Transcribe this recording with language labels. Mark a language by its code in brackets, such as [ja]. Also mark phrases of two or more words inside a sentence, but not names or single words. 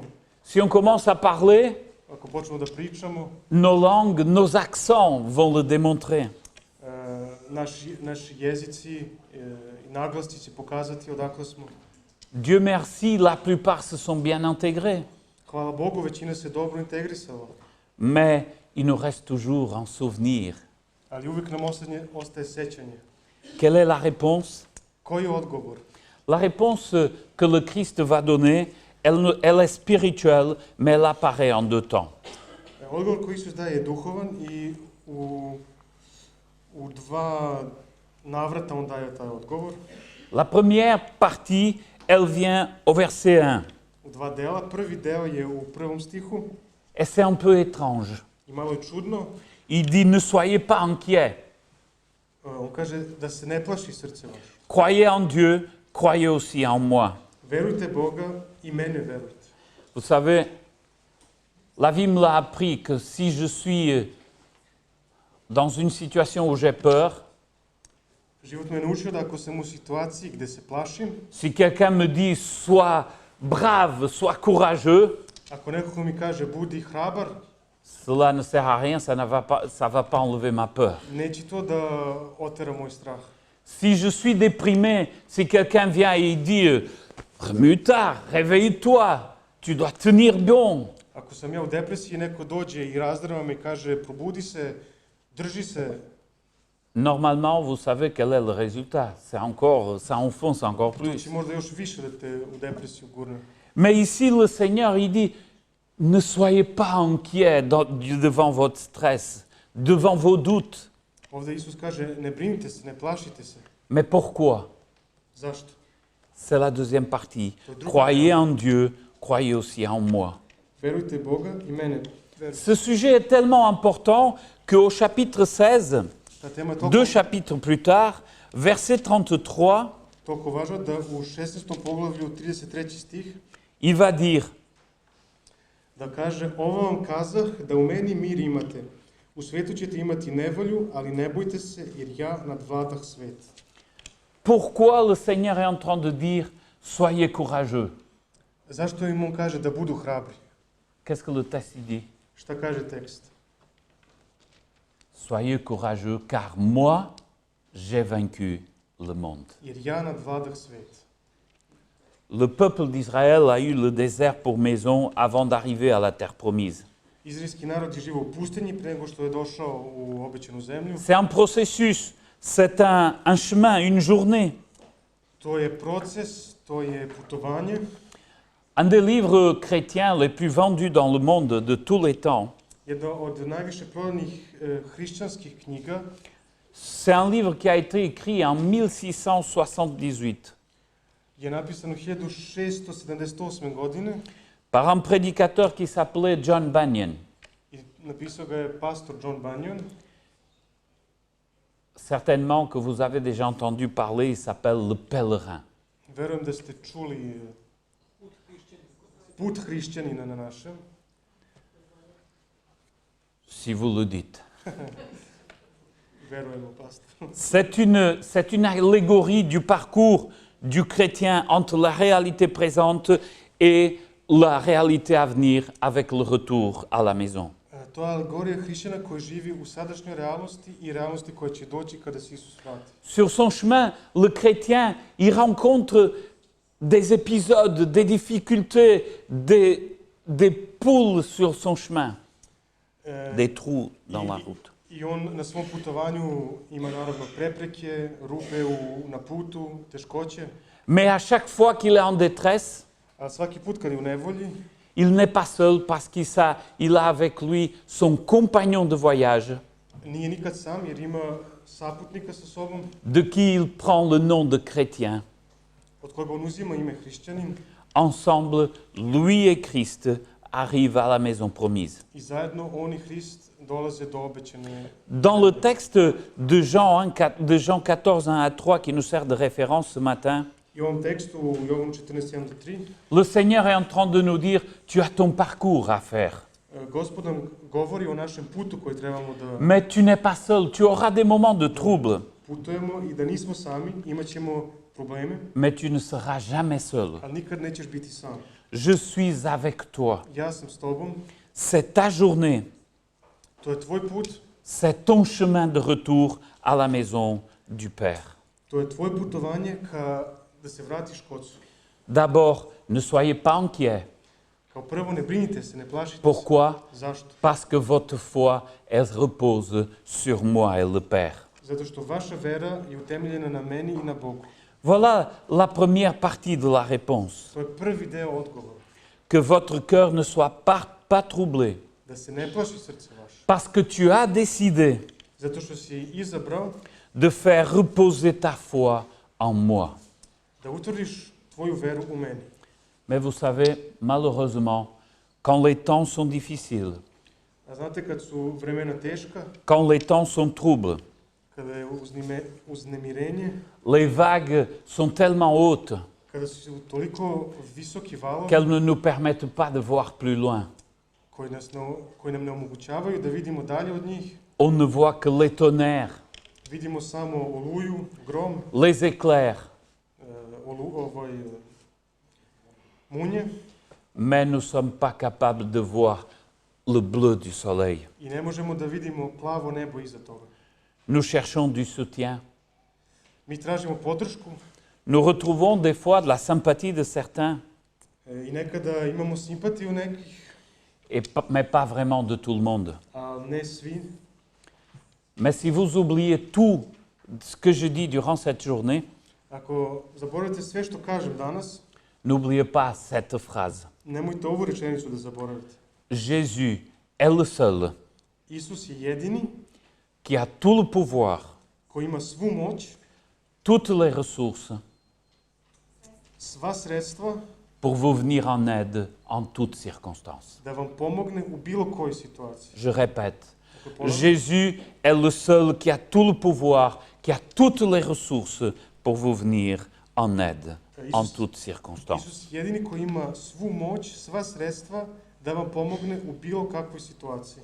[fr] Si on commence à parler, [sr] Ako počnemo da pričamo, [fr] nos langues, nos accents vont le démontrer. [sr] naši jezici i naglasci će pokazati odakle smo. [fr] Dieu merci, la plupart se sont bien intégrés. [sr] Hvala Bogu, većina se dobro integrisala, [fr] Mais il nous reste toujours un souvenir. [sr] ali uvijek nam ostaje sećanje. [fr] Quelle est la réponse? [sr] Koji je odgovor? [fr] La réponse que le Christ va donner, elle est spirituelle, mais elle apparaît en deux temps. [sr] Odgovor koji Isus daje je duhovan i u dva navrata on daje taj odgovor. [fr] La première partie, elle vient au verset 1. [sr] U dva dela. Prvi deo je u prvom stihu [fr] Et c'est un peu étrange. [sr] i malo je čudno. [fr] Il dit, ne soyez pas inquiets. [sr] On kaže da se ne plaši srce vaše. [fr] Croyez en Dieu, croyez aussi en moi. [sr] Verujte Boga i mene verujte. [fr] Vous savez, la vie me l'a appris que si je suis dans une situation où j'ai peur, [sr] Život me naučio da ako sam u situaciji gde se plašim, [fr] si quelqu'un me dit sois brave, sois courageux, [sr] ako neko mi kaže budi hrabar, [fr] cela ne sert à rien, ça va pas enlever ma peur. [sr] neće to da otera moj strah. [fr] Si je suis déprimé, si quelqu'un vient et il dit remue-toi, réveille-toi, tu dois tenir bon. [sr] Ako sam ja u depresiji, neko dođe i razdrava me i kaže probudi se, drži se, [fr] Normalement, vous savez quel est le résultat. C'est encore, ça enfonce encore [sr] to [fr] plus. [sr] će možda još više da te u depresiju gurne. [fr] Mais ici, le Seigneur, il dit, ne soyez pas inquiets devant votre stress, devant vos doutes. [sr] Ovdje Isus kaže ne brinite se, ne plašite se. [fr] Mais pourquoi? [sr] Zašto? [fr] C'est la deuxième partie. Croyez en Dieu, croyez aussi en moi. [sr] Verujte Boga i mene verujte. [fr] Ce sujet est tellement important qu'au chapitre 16, [sr] Ta tema je [fr] deux chapitres plus tard, verset 33, [sr] toliko važna da u 16. poglavlju 33. stih [fr] il va dire, [sr] da kaže ovo vam kazah da u meni mir imate. U svetu ćete imati nevolju, ali ne bojte se jer ja nadvladah svet. [fr] pourquoi le Seigneur est en train de dire, soyez courageux? [sr] Zašto im on kaže da budu hrabri? [fr] Qu'est-ce que le texte dit? [sr] Šta kaže tekst? [fr] soyez courageux, car moi, j'ai vaincu le monde. [sr] jer ja nadvladах svet. [fr] Le peuple d'Israël a eu le désert pour maison avant d'arriver à la terre promise. [sr] Izraelski narod je živio u pustinji pre nego što je došao u obećanu zemlju. [fr] C'est un processus, c'est un chemin, une journée. [sr] To je proces, to je putovanje. [fr] Un des livres chrétiens les plus vendus dans le monde de tous les temps, [sr] Jedna od najviše prodanih hrišćanskih knjiga [fr] c'est un livre qui a été écrit en 1678 [sr] je napisan u 1678. godine [fr] par un prédicateur qui s'appelait John Bunyan. [sr] i napisao ga je pastor John Bunyan. [fr] Certainement que vous avez déjà entendu parler, il s'appelle Le Pèlerin. [sr] Verujem da ste čuli Put hrišćanina na našem. [fr] Si vous le dites. [sr] Verujemo, pastor. [fr] C'est une allégorie du parcours du chrétien entre la réalité présente et la réalité à venir avec le retour à la maison. [sr] To je alegorija hrišćana koji živi u sadašnjoj realnosti i realnosti koja će doći kada se Isus vrati. [fr] Sur son chemin, le chrétien, il rencontre des épisodes, des difficultés, des poules sur son chemin, des trous dans la route. [sr] I on na svom putovanju ima naravno prepreke, rupe na putu, teškoće. [fr] Mais à chaque fois qu'il est en détresse, [sr] A svaki put kad je u nevolji, [fr] il n'est pas seul parce qu'il a avec lui son compagnon de voyage, [sr] nije nikad sam jer ima saputnika sa sobom, [fr] de qui il prend le nom de chrétien. [sr] od koga on uzima ime hrišćanin. [fr] Ensemble, lui et Christ arrivent à la maison promise. [sr] I zajedno on i Hrist dolaze do obećane. [fr] Dans le texte de Jean 14, 1 à 3, qui nous sert de référence ce matin, [sr] I u ovom tekstu u Jovanu 14:1-3 [fr] le Seigneur est en train de nous dire, tu as ton parcours à faire. [sr] Gospod nam govori o našem putu koji trebamo da [fr] Mais tu n'es pas seul, tu auras des moments de trouble, [sr] putujemo i da nismo sami, imat ćemo probleme, [fr] mais tu ne seras jamais seul. [sr] ali nikad nećeš biti sam. [fr] Je suis avec toi. [sr] Ja sam s tobom, [fr] C'est ta journée, [sr] to je tvoj put, [fr] c'est ton chemin de retour à la maison du Père. [sr] to je tvoje putovanje da se vratiš kod Ocu. [fr] D'abord, ne soyez pas inquiets. [sr] Kao prvo, ne brinite se, ne plašite se. [fr] Pourquoi? [sr] Zašto? [fr] Parce que votre foi, elle repose sur moi et le Père. [sr] Zato što vaša vera je utemeljena na meni i na Bogu. [fr] Voilà la première partie de la réponse. [sr] To je prvi deo odgovora. [fr] Que votre cœur ne soit pas troublé. [sr] Da se ne plaši srce vaše. [fr] Parce que tu as décidé [sr] Zato što si izabrao [fr] de faire reposer ta foi en moi. [sr] da utvrdiš tvoju veru u meni. [fr] Mais vous savez, malheureusement, quand les temps sont difficiles, [sr] A znate kad su vremena teška, [fr] quand les temps sont troubles, [sr] kada je uznemirenje, [fr] les vagues sont tellement hautes [sr] kada su toliko visoki valovi [fr] qu'elles ne nous permettent pas de voir plus loin. [sr] koji nam ne omogućavaju da vidimo dalje od njih, [fr] On ne voit que les tonnerres, [sr] vidimo samo oluju, grom, [fr] les éclairs, [sr] munje [fr] mais nous ne sommes pas capables de voir le bleu du soleil. [sr] i ne možemo da vidimo plavo nebo iza toga. [fr] Nous cherchons du soutien. [sr] Mi tražimo podršku [fr] Nous retrouvons des fois de la sympathie de certains, [sr] i nekada imamo simpatiju nekih, [fr] mais pas vraiment de tout le monde. [sr] ali ne svi. [fr] Mais si vous oubliez tout ce que je dis durant cette journée, [sr] Ako zaboravite sve što kažem danas, [fr] n'oubliez pas cette phrase. [sr] nemojte ovu rečenicu da zaboravite. [fr] Jésus est le seul [sr] Isus je jedini [fr] qui a tout le pouvoir, [sr] koji ima svu moć, [fr] toutes les ressources [sr] sva sredstva [fr] pour vous venir en aide en toutes circonstances. [sr] da vam pomogne u bilo kojoj situaciji. [fr] Je répète, [sr] Dakle, ponavljam, [fr] Jésus est le seul qui a tout le pouvoir, qui a toutes les ressources pour vous venir en aide en toutes circonstances. [sr] Isus je jedini koji ima svu moć, sva sredstva da vam pomogne u bilo kakvoj situaciji.